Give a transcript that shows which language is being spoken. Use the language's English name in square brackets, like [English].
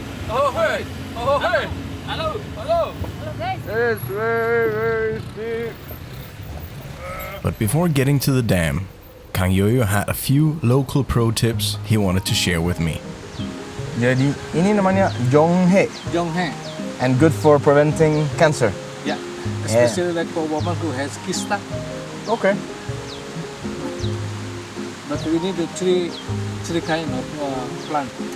[English] Oh, hey. Halo. It's very steep. But before getting to the dam, Kang Yoyo had a few local pro tips he wanted to share with me. [Indonesian] Jadi ini namanya jonghe Jonghe. [English] and good for preventing cancer. Yeah. Especially like for woman who has kista. Okay. But we need the three kind of plant.